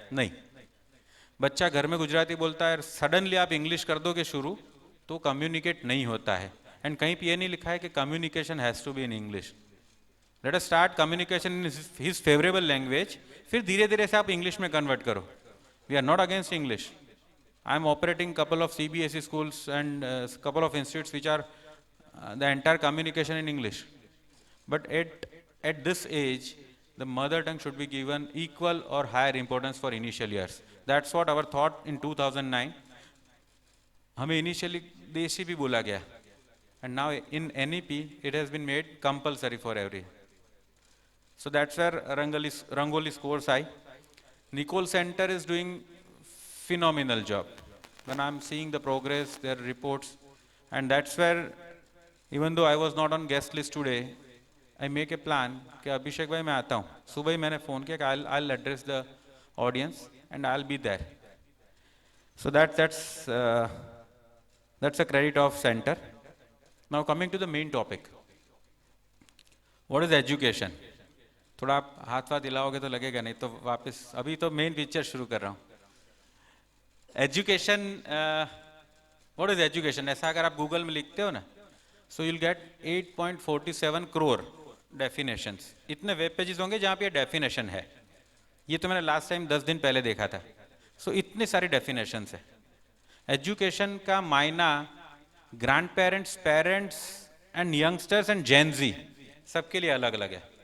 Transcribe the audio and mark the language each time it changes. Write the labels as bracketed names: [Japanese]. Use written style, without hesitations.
[Hindi] नहीं, बच्चा घर में गुजराती बोलता है, सडनली आप इंग्लिश कर दोगे शुरू तो कम्युनिकेट नहीं होता है. [English] and [Hindi] कहीं पे ये नहीं लिखा है कि [English] Communication has to be in English. Let us start communication in his favourable language, [Hindi] फिर धीरे धीरे से आप इंग्लिश में कन्वर्ट करो. [English] We are not against English. I am operating couple of CBSE schools and couple of institutes which are the entire communication in English. But at this age, the mother tongue should be given equal or higher importance for initial years. That's what our thought in 2009. [Hindi] हमें initially देशी भी बोला गया, [English] and now in NEP it has been made compulsory for every. So that's where Rangoli's course I. Nicole Center is doing phenomenal job. When I'm seeing the progress, their reports, and that's where, even though I was not on guest list today, I make a plan [Hindi] कि अभिषेक भाई मैं आता हूँ. सुबह ही मैंने phone किया कि [English] I'll address the audience and I'll be there. So that's a credit of center. Now coming to the main topic. What is education? [Hindi] थोड़ा आप हाथ वाथ हिलाओगे तो लगेगा, नहीं तो वापस अभी तो मेन पिक्चर शुरू कर रहा हूँ. [English] Education, what is education? [Hindi] ऐसा अगर आप गूगल में लिखते हो ना, [English] so you'll get [Hindi] 8.47 crore definitions. इतने वेब पेजेस होंगे जहाँ पे डेफिनेशन है. ये तो मैंने लास्ट टाइम 10 दिन पहले देखा था. सो इतनी सारी डेफिनेशंस है. एजुकेशन का मायना grand parents, parents and youngsters and Gen Z सबके लिए अलग अलग है.